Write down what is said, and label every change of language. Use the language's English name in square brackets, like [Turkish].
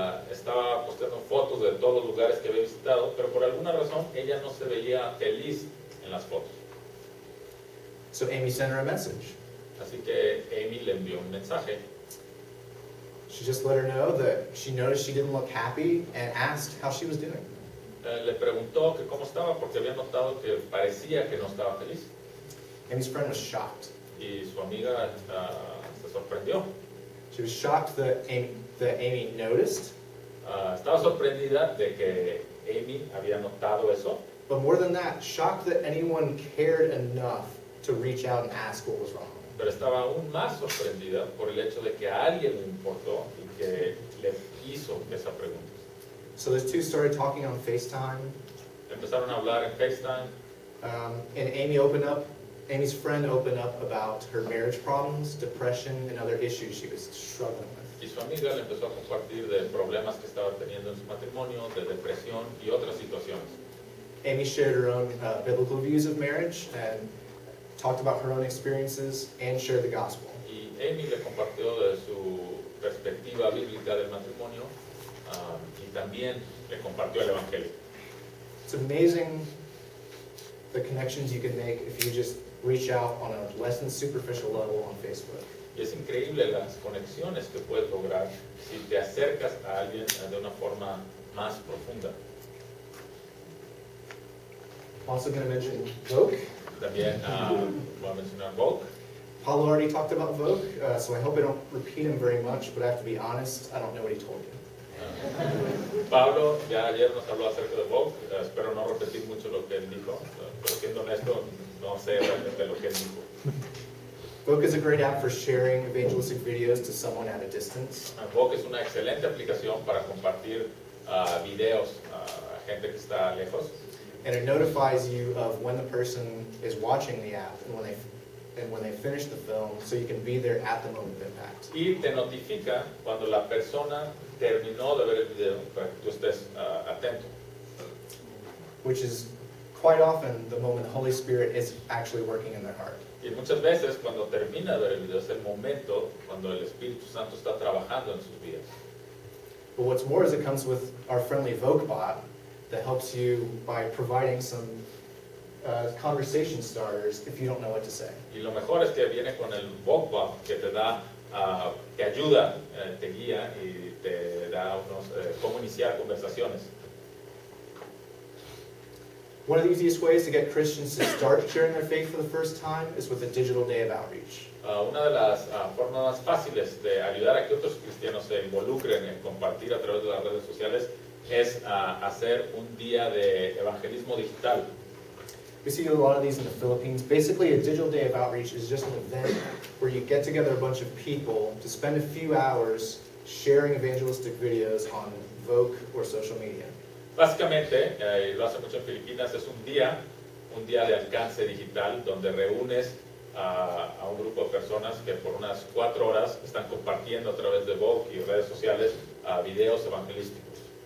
[Spanish] Estaba posteando fotos de todos los lugares que había visitado, pero por alguna razón ella no se veía feliz en las fotos. [English] So Amy sent her a message. [Spanish] Así que Amy le envió un mensaje. [English] She just let her know that she noticed she didn't look happy and asked how she was doing. [Spanish] Le preguntó que cómo estaba porque había notado que parecía que no estaba feliz. [English] Amy's friend was shocked. [Spanish] Y su amiga se sorprendió. [English] She was shocked that Amy noticed. [Spanish] Estaba sorprendida de que Amy había notado eso. [English] But more than that, shocked that anyone cared enough to reach out and ask what was wrong. [Spanish] Pero estaba aún más sorprendida por el hecho de que a alguien le importó y que le hizo esa pregunta. [English] So those two started talking on FaceTime. [Spanish] Empezaron a hablar en FaceTime. [English] And Amy's friend opened up about her marriage problems, depression, and other issues she was struggling with. [Spanish] Y su amiga le empezó a compartir de problemas que estaba teniendo en su matrimonio, de depresión y otras situaciones. [English] Amy shared her own biblical views of marriage, and talked about her own experiences, and shared the gospel. [Spanish] Y Amy le compartió de su perspectiva bíblica del matrimonio y también le compartió el evangelio. [English] It's amazing the connections you can make if you just reach out on a less than superficial level on Facebook. [Spanish] Y es increíble las conexiones que puedes lograr si te acercas a alguien de una forma más profunda. [English] I'm also going to mention Vogue. [Spanish] También voy a mencionar Vogue. [English] Paulo already talked about Vogue, so I hope I don't repeat him very much, but I have to be honest, I don't know what he told you. [Spanish] Pablo ya ayer nos habló acerca de Vogue, espero no repetir mucho lo que él dijo, pero siendo honesto, no sé realmente lo que él dijo. [English] Vogue is a great app for sharing evangelistic videos to someone at a distance. [Spanish] Vogue es una excelente aplicación para compartir videos a gente que está lejos. [English] And it notifies you of when the person is watching the app and when they finish the film, so you can be there at the moment of impact. [Spanish] Y te notifica cuando la persona terminó de ver el video para que tú estés atento. [English] Which is quite often the moment the Holy Spirit is actually working in their heart. [Spanish] Y muchas veces cuando termina de ver el video es el momento cuando el Espíritu Santo está trabajando en sus vidas. [English] But what's more is it comes with our friendly Vogue bot that helps you by providing some conversation starters if you don't know what to say. [Spanish] Y lo mejor es que viene con el Vogue que te da, te ayuda, te guía y te da unos cómo iniciar conversaciones. [English] One of the easiest ways to get Christians to start sharing their faith for the first time is with a digital day of outreach. [Spanish] Una de las formas más fáciles de ayudar a que otros cristianos se involucren en compartir a través de las redes sociales es hacer un día de evangelismo digital. [English] We see a lot of these in the Philippines. Basically, a digital day of outreach is just an event where you get together a bunch of people to spend a few hours sharing evangelistic videos on Vogue or social media. [Spanish] Básicamente, y lo hace mucho en Filipinas, es un día de alcance digital donde reúnes a un grupo de personas que por unas 4 horas están compartiendo a través de Vogue y redes sociales videos evangelísticos.